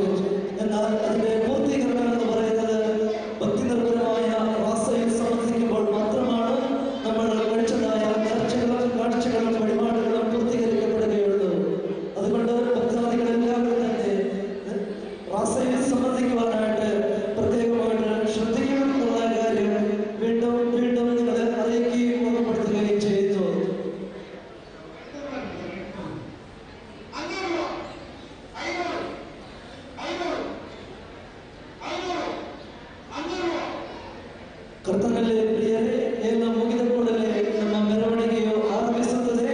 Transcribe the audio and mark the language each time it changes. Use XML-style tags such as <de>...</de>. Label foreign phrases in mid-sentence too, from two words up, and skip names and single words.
<ml>എന്നാൽ അതിന്റെ പൂർത്തീകരണം എന്ന് പറയുന്നത് ഭക്തി നിർഭരമായ വാസയിൽ സംബന്ധിക്കുമ്പോൾ മാത്രമാണ് നമ്മൾ കഴിച്ചതായ നേർച്ചകളും കാഴ്ചകളും വഴിപാടുകളും പൂർത്തീകരിക്കപ്പെടുകയുള്ളൂ. അതുകൊണ്ട് ഭക്താദികളെല്ലാവരും തന്നെ വാസയിൽ സംബന്ധിക്കുവാനായിട്ട് പ്രത്യേകമായിട്ട് ശ്രദ്ധിക്കണം എന്നുള്ള കാര്യം വീണ്ടും വീണ്ടും നിങ്ങളെ അറിയിക്കുകയും ഓർമ്മപ്പെടുത്തുകയും ചെയ്യുന്നു.</ml> <kn>ಕರ್ತನಲ್ಲಿ ಪ್ರಿಯರೇ, ಎಲ್ಲ ಮುಗಿದ ಕೂಡಲೇ ನಮ್ಮ ಮೆರವಣಿಗೆಯು ಆರಂಭಿಸುತ್ತದೆ.</kn>